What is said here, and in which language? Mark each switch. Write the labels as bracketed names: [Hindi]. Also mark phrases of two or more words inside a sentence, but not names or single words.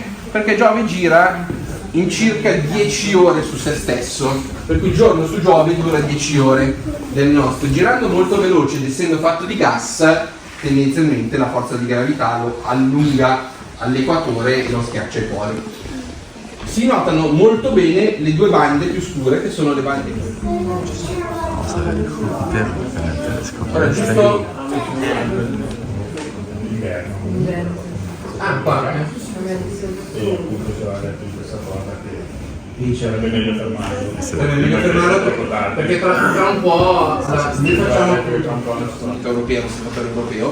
[Italian] Perché Giove gira in circa 10 ore su se stesso, per cui il giorno su Giove dura 10 ore del nostro. Girando molto veloce ed essendo fatto di gas, tendenzialmente la forza di gravità lo allunga all'equatore e lo schiaccia ai poli. Si notano molto bene le due bande più scure che sono le bande. [Spanish] Vamos a ver el Júpiter en el telescopio. [Italian] Ora giusto. Ah, qua. Sarebbe meglio fermarlo. Meglio fermarlo perché tra un po' facciamo europeo.